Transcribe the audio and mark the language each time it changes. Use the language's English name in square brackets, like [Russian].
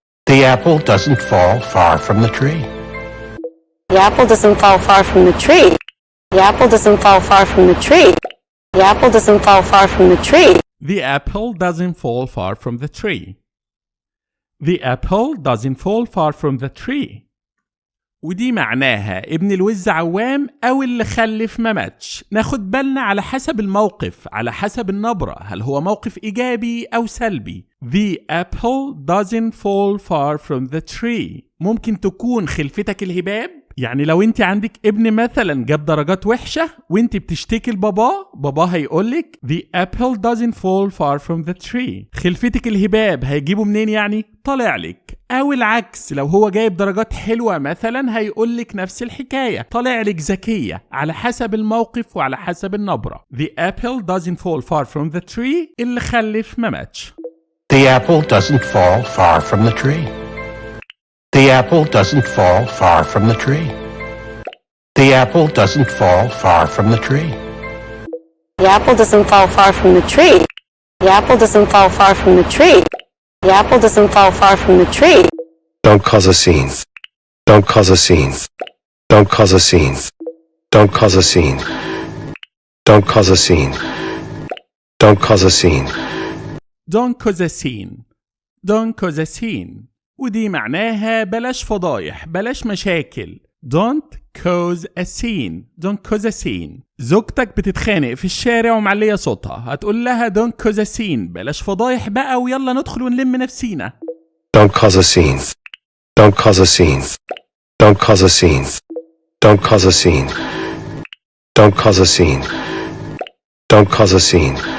[English] The apple doesn't fall far from the tree. The apple doesn't fall far from the tree. The apple doesn't fall far from the tree. The apple doesn't fall far from the tree. The apple doesn't fall far from the tree. The apple doesn't fall far from the tree. [Arabic] ودي معناها ابن الوز عوام أو اللي خلف ما ماتش. ناخد بالنا على حسب الموقف، على حسب النبرة، هل هو موقف إيجابي أو سلبي. [English] The apple doesn't fall far from the tree. [Arabic] ممكن تكون خلفتك الهباب، يعني لو انت عندك ابن مثلا جاب درجات وحشة وانت بتشتكي لباباه، باباه هيقولك [English] The apple doesn't fall far from the tree. [Arabic] خلفتك الهباب هيجيبه منين يعني؟ طالع لك. او العكس، لو هو جايب درجات حلوة مثلا هيقولك نفس الحكاية، طالع لك ذكية، على حسب الموقف وعلى حسب النبرة. [English] The apple doesn't fall far from the tree. [Arabic] اللي خلف ما ماتش. [English] The apple doesn't fall far from the tree. The apple doesn't fall far from the tree. The apple doesn't fall far from the tree. The apple doesn't fall far from the tree. The apple doesn't fall far from the tree. The apple doesn't fall far from the tree. Don't cause a scene. Don't cause a scene. Don't cause a scene. Don't cause a scene. Don't cause a scene. Don't cause a scene. Don't cause a scene. Don't cause a scene. [Arabic] ودي معناها بلاش فضايح، بلاش مشاكل. [English] Don't cause a scene. Don't cause a scene. [Arabic] زوجتك بتتخانق في الشارع ومعلية صوتها، هتقول لها [English] don't cause a scene، [Arabic] بلاش فضايح بقى ويلا ندخل ونلم نفسينا. [English] Don't cause a scene. Don't cause a scene. Don't cause a scene. Don't cause a scene. Don't cause a scene. Don't cause a scene.